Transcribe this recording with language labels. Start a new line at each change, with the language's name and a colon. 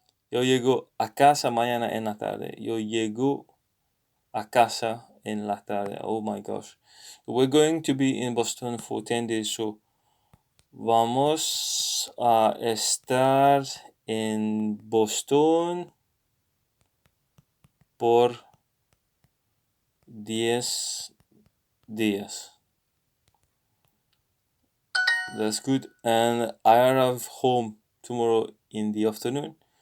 Spanish: Yo llego a casa mañana en la tarde. Yo llego a casa en la tarde.
English: Oh my gosh. We're going to be in Boston for 10 days.
Spanish: So, vamos a estar en Boston por 10 días.
English: That's good. And I arrive home tomorrow in the afternoon.